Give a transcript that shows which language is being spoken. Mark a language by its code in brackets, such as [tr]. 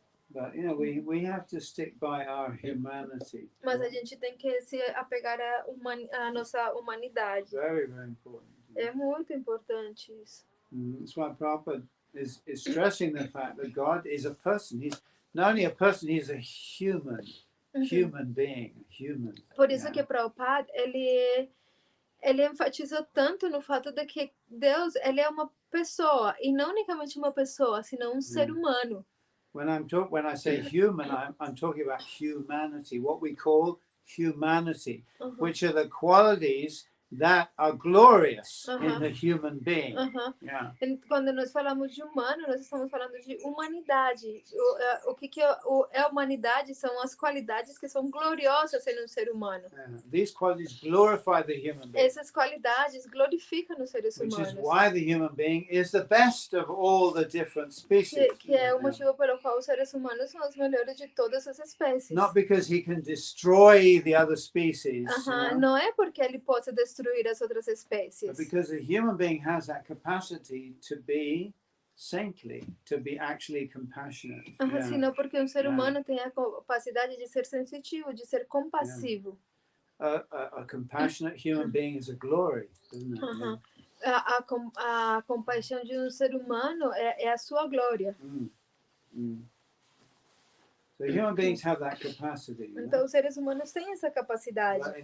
[en] But you know, we have to stick by our humanity. [pt] Mas a gente tem que se apegar à nossa humanidade. [en] Very, very important. [pt] É muito importante isso. [en] That's why Prabhupada is stressing the fact that God is a person. He's not only a person, he's a human being, human. [pt] Por isso que Prabhupada, ele enfatizou tanto no fato de que Deus, ele é uma pessoa, e não unicamente uma pessoa, senão um ser humano. [en] When I say human, I'm talking about humanity, what we call humanity, which are the qualities that are glorious in the human being. [pt] Quando nós falamos de humano, nós estamos falando de humanidade. O que é humanidade são as qualidades que são gloriosas em um ser humano. [en] These qualities glorify the human being. [pt] Essas qualidades glorificam os seres humanos. [en] Which is why the human being is the best of all the different species. [pt] Que é o motivo pelo qual os seres humanos são os melhores de todas as espécies. [en] Not because he can destroy the other species. [pt] Não é porque ele possa destruir as outras espécies. [en] But because a human being has that capacity to be saintly, to be actually compassionate. [pt] Senão porque um ser humano tem a capacidade de ser sensitivo, de ser compassivo. [en] A compassionate human being is a glory, isn't it? [pt] A compaixão de um ser humano é a sua glória. [en] So human beings have that capacity. [pt] Então os seres humanos têm essa capacidade.